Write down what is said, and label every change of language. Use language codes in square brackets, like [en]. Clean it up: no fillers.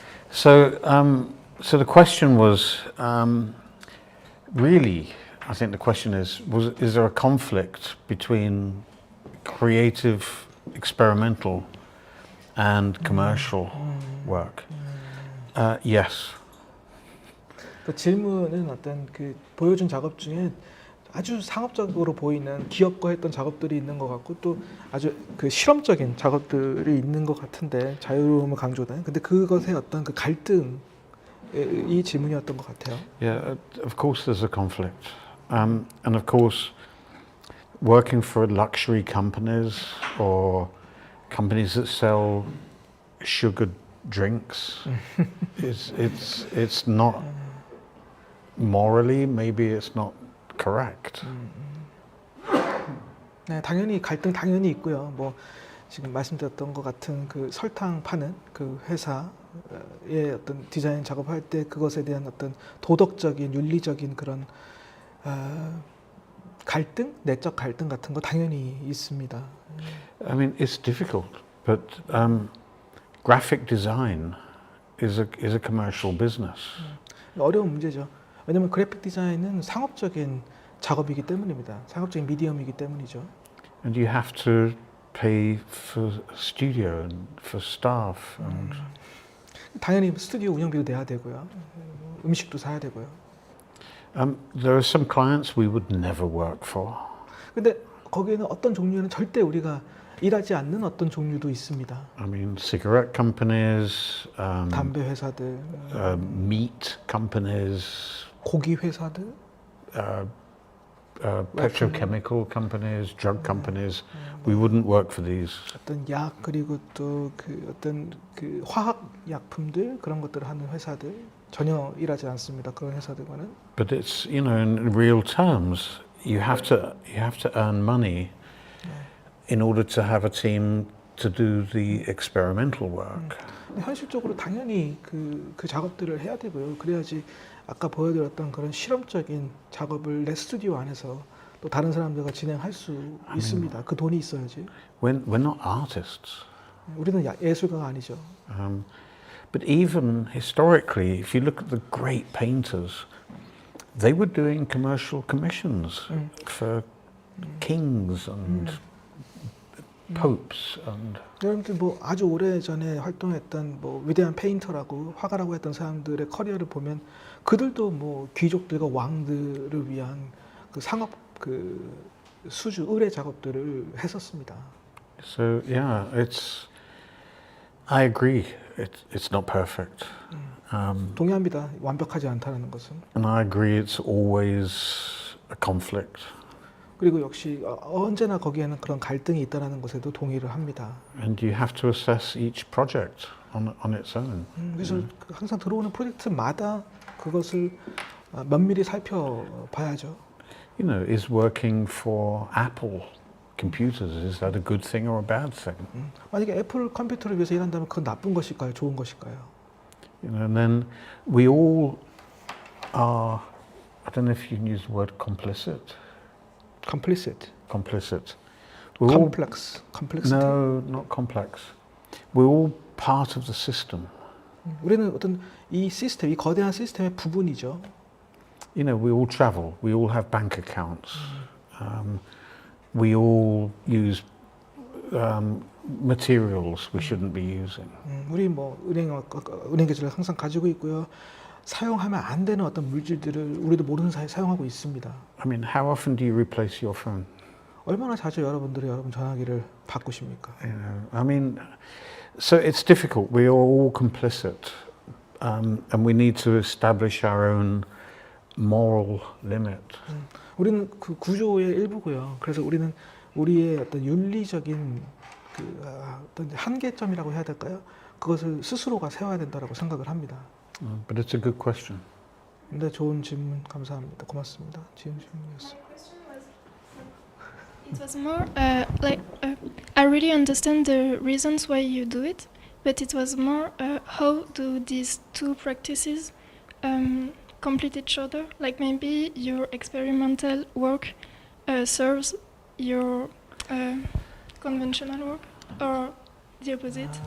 [en] So the question was, really, I think the question is there a conflict between creative, experimental and commercial work? Yes. [ko] 그 질문은 어떤 그 보여준 작업 중에 아주 상업적으로 보이는 기업과 했던 작업들이 있는 것 같고, 또 아주 그 실험적인 작업들이 있는 것 같은데, 자유로움을 강조된. 근데 그것의 어떤 그 갈등이 질문이었던 것 같아요. [en] Yeah, of course there's a conflict. And of course, working for luxury companies or companies that sell sugared drinks, it's not morally, maybe it's not correct. [ko] 네, 당연히 갈등 당연히 있고요. 뭐 지금 말씀드렸던 것 같은 그 설탕 파는 그 회사의 어떤 디자인 작업할 때 그것에 대한 어떤 도덕적인, 윤리적인 그런 갈등, 내적 갈등 같은 거 당연히 있습니다. [en] I mean, it's difficult, but graphic design is a commercial business. [ko] 어려운 문제죠. 왜냐하면 그래픽 디자인은 상업적인 작업이기 때문입니다. 상업적인 미디엄이기 때문이죠. [en] And you have to pay for studio and for staff and [ko] 당연히 스튜디오 운영비도 내야 되고요. 음식도 사야 되고요. [en] there are some clients we would never work for. [ko] 근데 거기에는 어떤 종류는 절대 우리가 일하지 않는 어떤 종류도 있습니다. [en] I mean, cigarette companies, [ko] 담배 회사들, [en] meat companies, [ko] 고기 회사들, [en] petrochemical companies, drug companies. We wouldn't work for these. [ko] 어떤 약 그리고 또 그 어떤 그 화학 약품들 그런 것들을 하는 회사들 전혀 일하지 않습니다. 그런 회사들과는. [en] But it's, you know, in real terms, you have to earn money in order to have a team to do the experimental work. [ko] 현실적으로 당연히 그 작업들을 해야 되고요. 그래야지 아까 보여드렸던 그런 실험적인 작업을 내 스튜디오 안에서 또 다른 사람들과 진행할 수 있습니다. 그 돈이 있어야지. [en] We're not artists. [ko] 우리는 예술가가 아니죠. [en] But even historically, if you look at the great painters, they were doing commercial commissions for kings and popes and. [ko] 여러분들 뭐 아주 오래 전에 활동했던 뭐 위대한 페인터라고 화가라고 했던 사람들의 커리어를 보면 그들도 뭐 귀족들과 왕들을 위한 그 상업 그 수주 의뢰 작업들을 했었습니다. [en] So yeah, I agree. It's not perfect. [ko] 동의합니다. 완벽하지 않다는 것은. [en] And I agree it's always a conflict. [ko] 그리고 역시 언제나 거기에는 그런 갈등이 있다는 것에도 동의를 합니다. [en] And you have to assess each project on its own. [ko] 그래서 항상 들어오는 프로젝트마다 그것을 면밀히 살펴봐야죠. [en] You know, is working for Apple computers, is that a good thing or a bad thing? [ko] 만약에 애플 컴퓨터를 위해서 일한다면 그건 나쁜 것일까요? 좋은 것일까요? [en] You know, and then we all are, I don't know if you can use the word complicit. Complicit. Complicit. Complex. Complexity. No, not complex. We're all part of the system. [ko] 우리는 어떤 이 시스템, 이 거대한 시스템의 부분이죠. [en] You know, we all travel. We all have bank accounts. We all use materials we shouldn't be using. [ko] 우리 뭐 은행 계좌를 항상 가지고 있고요. 사용하면 안 되는 어떤 물질들을 우리도 모르는 사이에 사용하고 있습니다. [en] I mean, how often do you replace your phone? [ko] 얼마나 자주 여러분들이 여러분 전화기를 바꾸십니까? [en] You know, I mean, so it's difficult. We are all complicit, and we need to establish our own moral limit. [ko] 우리는 그 구조의 일부고요. 그래서 우리는 우리의 어떤 윤리적인 그 어떤 한계점이라고 해야 될까요? 그것을 스스로가 세워야 된다라고 생각을 합니다. [en] But it's a good question. [ko] 네, 좋은 질문 감사합니다. 고맙습니다. 질문이었습니다. [en] My question was, it was more like I really understand the reasons why you do it, but it was more how do these two practices complete each other? Like maybe your experimental work serves your conventional work, or the opposite?